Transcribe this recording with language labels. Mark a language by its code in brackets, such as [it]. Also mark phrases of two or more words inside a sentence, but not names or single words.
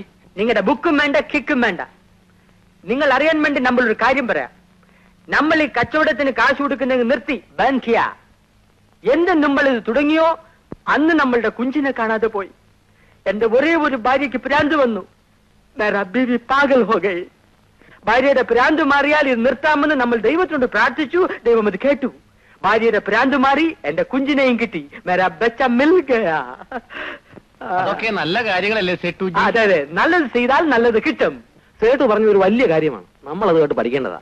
[ml] നിങ്ങളുടെ ബുക്കും വേണ്ട, കിക്കും വേണ്ട. നിങ്ങൾ അറിയാൻ വേണ്ടി നമ്മളൊരു കാര്യം പറയാം. നമ്മൾ ഈ കച്ചവടത്തിന് കാശ് കൊടുക്കുന്നത് നിർത്തി ബന്ധിയ. എന്ന് നമ്മൾ ഇത് തുടങ്ങിയോ അന്ന് നമ്മളുടെ കുഞ്ചിനെ കാണാതെ പോയി. എന്റെ ഒരേ ഒരു ഭാര്യയ്ക്ക് പ്രാന്ത് വന്നു. [hi] मेरा बीवी पागल हो गई. [ml] ഭാര്യയുടെ പ്രാന്ത് മാറിയാൽ ഇത് നിർത്താമെന്ന് നമ്മൾ ദൈവത്തോട് പ്രാർത്ഥിച്ചു. ദൈവം അത് കേട്ടു. ഭാര്യയുടെ പ്രാന്ത് മാറി, എന്റെ കുഞ്ചിനെയും കിട്ടി. [hi] मेरा बच्चा मिल गया. [ml] അതൊക്കെ നല്ല കാര്യങ്ങളല്ലേ സേട്ടു? അതെ അതെ, നല്ലത് ചെയ്താൽ നല്ലത് കിട്ടും. സേട്ടു പറഞ്ഞ ഒരു വലിയ കാര്യമാണ്, നമ്മൾ അത് കേട്ട് പഠിക്കേണ്ടതാ.